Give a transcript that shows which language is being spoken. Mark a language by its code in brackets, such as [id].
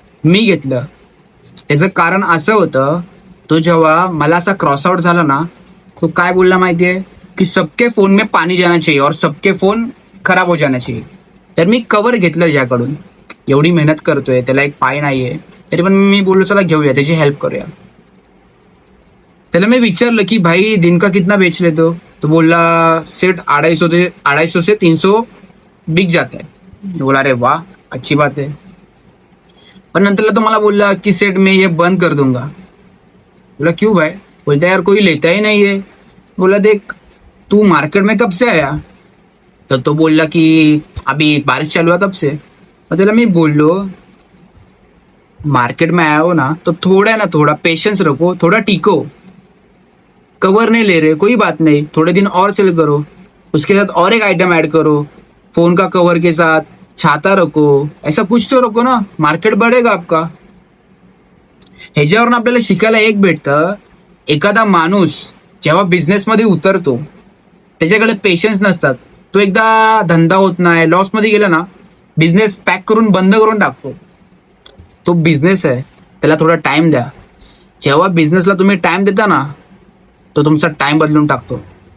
[mr] मी घेतलं. त्याचं कारण असं होतं, तो जेव्हा मला असा क्रॉस आउट झाला ना, तो काय बोलला माहितीये की [hi] सबके फोन में पाणी जाना चाहिए और सबके फोन खराब हो जाना चाहिए. [mr] तर मी कव्हर घेतलं ज्याकडून. एवढी मेहनत करतोय, त्याला एक पाय नाहीये, तरी पण मी बोललो चला घेऊया, त्याची हेल्प करूया. [hi] त्याला मैं विचारलं की भाई दिन का कितना बेच लेते हो. तो बोला सेठ 250 से 300 बिक जाता है. मैं बोला अरे वाह, अच्छी बात है. [mr] पण नंतरला तो मला बोलला की [hi] सेठ मैं ये बंद कर दूंगा. बोला क्यों भाई. बोलता यार कोई लेता ही नहीं है. बोला देख, तू मार्केट में कब से आया. [mr] तो बोलला की [hi] अभी बारिश चालू है तब से. [mr] मग त्याला मी बोललो [hi] मार्केट में आया हो ना तो थोड़ा ना थोड़ा पेशेंस रखो, थोड़ा टिको. कवर नहीं ले रहे कोई बात नहीं, थोड़े दिन और सेल करो, उसके साथ और एक आइटम ऐड करो, फोन का कवर के साथ छाता रखो, ऐसा कुछ तो रखो ना, मार्केट बढ़ेगा आपका. [mr] ह्याच्यावरून आपल्याला शिकायला एक भेटतं, एखादा माणूस जेव्हा बिझनेसमध्ये उतरतो त्याच्याकडे पेशन्स नसतात. तो एकदा धंदा होत नाही, लॉस मध्ये गेला ना, बिझनेस पॅक करून बंद करून टाकतो. तो बिझनेस आहे, त्याला थोडा टाइम द्या. जेव्हा बिझनेसला तुम्ही टाइम देता ना, तो तुमचा टाइम बदलून टाकतो.